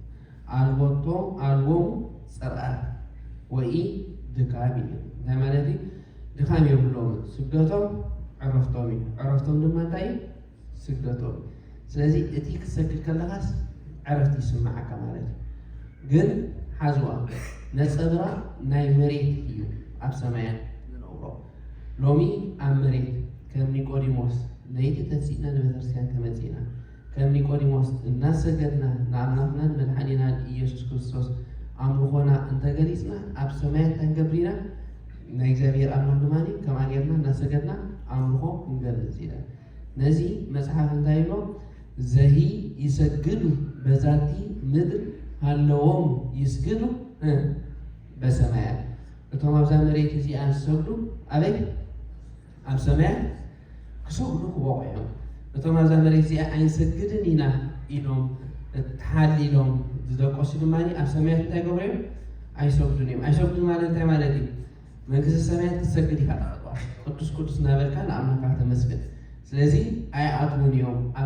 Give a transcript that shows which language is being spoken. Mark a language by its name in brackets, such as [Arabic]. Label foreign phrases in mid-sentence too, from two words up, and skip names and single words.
[Tigrinya] ኣልቦሙ ፅርዓት ወይ ድካም እዩ። እንታይ ማለት እዩ ድካም የብሎም ስግደቶም ዕረፍቶም እዩ ዕረፍቶም ድማ እንታይ እዩ ስግደቶም። ስለዚ እቲ ክሰግድ ከለኻስ ዕረፍቲ ይስማዓካ ማለት እዩ። ግን ሓዝዋ ነፀብራቕ ናይ መሬት እዩ ኣብ ሰማያት ዝነብሮ ሎሚ ኣብ መሬት ከም ኒቆዲሞስ ለይቲ ተሲእና ንቤተክርስትያን ከመፂና ከም ኒቆዲሞስ እናሰገድና ንኣምላኽናን መድሓኒናን ኢየሱስ ክርስቶስ ኣምልኾና እንተገሊፅና ኣብ ሰማያት ክንገብር ኢና ናይ እግዚአብሔር ኣምላኽ ድማኒ ከም ኣጌርና እናሰገድና ኣምልኾ ክንገልፅ ኢና። ነዚ መፅሓፍ እንታይ ብሎ ዘሂ ይሰግዱ በዛቲ ምድር ሃለዎም ይስግዱ በሰማያት እቶም ኣብዛ መሬት እዚኣ ዝሰግዱ ኣበይ ኣብ ሰማያት ክሰግዱ ክበቑ እዮም። እቶም ኣብዛ መሬት እዚኣ ኣይንሰግድን ኢና ኢሎም ተሓሊሎም ዝደቀሱ ድማኒ ኣብ ሰማያት እንታይ ገብሩ እዮም ኣይሰግዱን እዮም። ኣይሰግዱን ማለት እንታይ ማለት እዩ መንግስቲ ሰማያት ክትሰግድ ኢካ ተቐጥዋ ቅዱስ ቅዱስ እናበልካ ንኣምላኽካ ተመስግን። ስለዚ ኣይኣትውን እዮም ኣብ